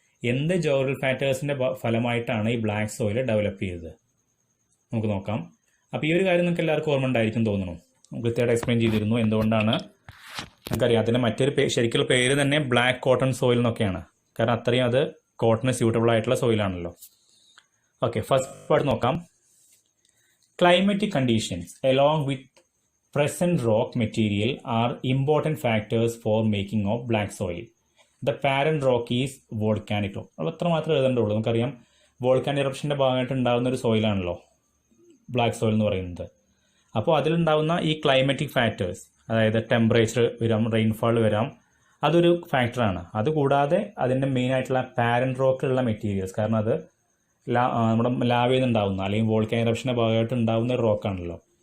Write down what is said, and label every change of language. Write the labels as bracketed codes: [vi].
[ml] എന്ത് ജോഗ്രഫിക്കൽ ഫാക്ടേഴ്സിന്റെ ഫലമായിട്ടാണ് ഈ ബ്ലാക്ക് സോയിൽ ഡെവലപ്പ് ചെയ്തത്? നമുക്ക് നോക്കാം. അപ്പോൾ ഈ ഒരു കാര്യം നിങ്ങൾക്ക് എല്ലാവർക്കും ഓർമ്മ ഉണ്ടായിരിക്കും തോന്നുന്നു. കൃത്യമായിട്ട് എക്സ്പ്ലെയിൻ ചെയ്തിരുന്നു എന്തുകൊണ്ടാണ്. നമുക്കറിയാം, അതിൻ്റെ മറ്റൊരു ശരിക്കുള്ള പേര് തന്നെ ബ്ലാക്ക് കോട്ടൺ സോയിൽ എന്നൊക്കെയാണ്. കാരണം അത്രയും അത് കോട്ടണ് സ്യൂട്ടബിൾ ആയിട്ടുള്ള സോയിലാണല്ലോ. ഓക്കെ, ഫസ്റ്റ് പാർട്ട് നോക്കാം. [en] Climatic conditions along with present rock material are important factors for making of black soil. The parent rock is volcanic rock. [ml] അത് അത്ര മാത്രമേ എഴുതേണ്ടുള്ളൂ. നമുക്കറിയാം, വോൾക്കാനിക് ഇറപ്ഷൻ്റെ ഭാഗമായിട്ട് ഉണ്ടാകുന്ന ഒരു സോയിലാണല്ലോ ബ്ലാക്ക് സോയിൽ എന്ന് പറയുന്നത്. അപ്പോൾ അതിലുണ്ടാവുന്ന ഈ ക്ലൈമറ്റിക് ഫാക്ടേഴ്സ്, അതായത് ടെമ്പറേച്ചർ വരാം, റെയിൻഫാൾ വരാം, അതൊരു ഫാക്ടറാണ്. അതുകൂടാതെ അതിൻ്റെ മെയിനായിട്ടുള്ള പാരന്റ് റോക്കിലുള്ള മെറ്റീരിയൽസ്, കാരണം അത് നമ്മുടെ ലാവയിൽ നിന്നുണ്ടാവുന്ന അല്ലെങ്കിൽ വോൾക്കാനിക് ഇറപ്ഷൻ്റെ ഭാഗമായിട്ട് ഉണ്ടാവുന്ന ഒരു റോക്കാണല്ലോ.